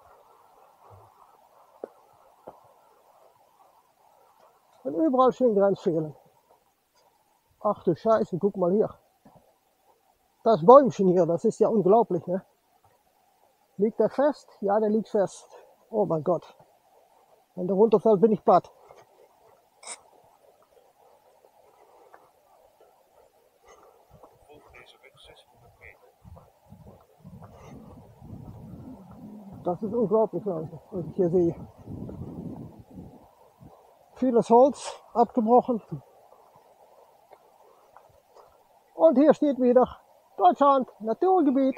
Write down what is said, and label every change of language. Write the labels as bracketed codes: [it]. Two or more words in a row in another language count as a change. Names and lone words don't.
[de] Und überall stehen Grenzschilder. Ach du Scheiße, guck mal hier. Das Bäumchen hier, das ist ja unglaublich, ne? Liegt der fest? Ja, der liegt fest. Oh mein Gott. Wenn der runterfällt, bin ich platt. [nl] Volg deze weg 600 meter. [de] Das ist unglaublich, Leute, was ich hier sehe. Vieles Holz abgebrochen. Und hier steht wieder Deutschland, Naturgebiet.